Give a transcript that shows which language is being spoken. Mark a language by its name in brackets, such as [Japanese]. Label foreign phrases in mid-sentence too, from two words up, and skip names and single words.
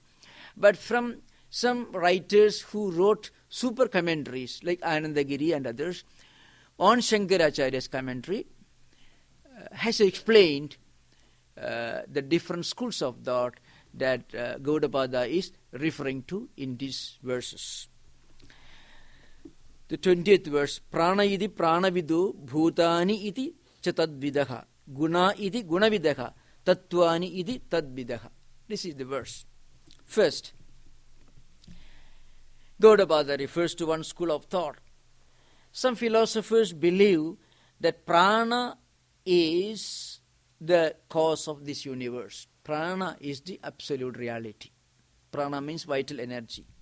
[English] But from some writers who wrote super commentaries like Anandagiri and others on Shankaracharya's commentary, has explained the different schools of thought that Gaudapada is referring to in these verses. The 20th verse, [Sanskrit] प्राण इति प्राणविदो भूतानि इति च तद्विदः गुणा इति गुणविदः तत्त्वानि इति तद्विदः. [English] This is the verse. First, Gaudapada refers to one school of thought. Some philosophers believe that prana is the cause of this universe. Prana is the absolute reality. Prana means vital energy.